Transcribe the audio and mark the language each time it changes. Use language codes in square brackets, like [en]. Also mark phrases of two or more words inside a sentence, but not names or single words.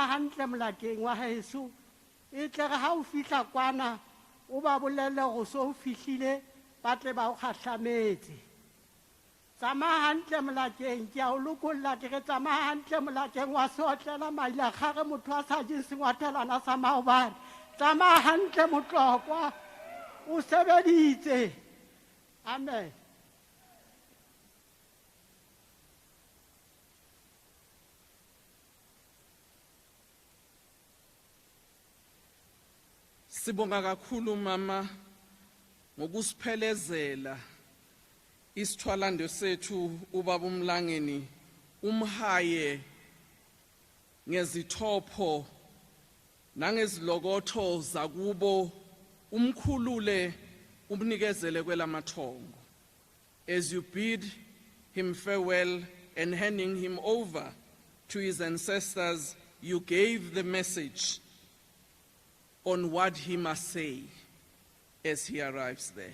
[st] hantle Mlangeni wa heso e tle re ha o fihla kwana o ba bolelle go so o fihlile ba tle ba o kgahlametse tsamaya hantle Mlangeni ke a o lokolla ke re tsamaya hantle Mlangeni wa sotlela maila gare motho a sa je sengwatelana sa maobane tsamaya hantle motlokwa o sebeditse amen. [zu] Sibonga kakhulu mama ngokusiphelezela isithwalando sethu ubaba Mlangeni umhaye ngezithopho nangezilokotho zakubo umkhulule umnikezele kwelamathongo [en] as you bid him farewell and handing him over to his ancestors you gave the message on what he must say as he arrives there.